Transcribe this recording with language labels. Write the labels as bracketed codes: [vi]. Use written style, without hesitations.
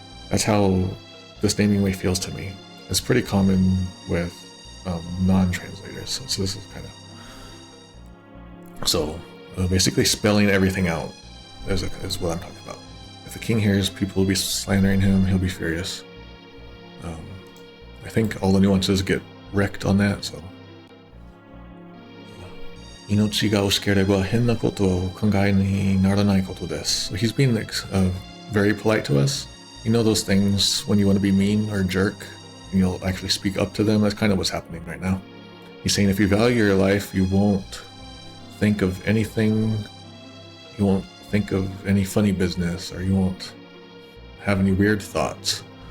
[en] That's how this Namingway feels to me. It's pretty common with non-translators, so this is kind of basically spelling everything out is what I'm talking about. If the king hears people will be slandering him, he'll be furious. I think all the nuances get wrecked on that, so. [ja] 命が惜しければ変なことを考えにならないことです. [en] So he's being very polite to us. You know those things when you want to be mean or a jerk, and you'll actually speak up to them? That's kind of what's happening right now. He's saying if you value your life, you won't think of anything, you won't think of any funny business, or you won't have any weird thoughts.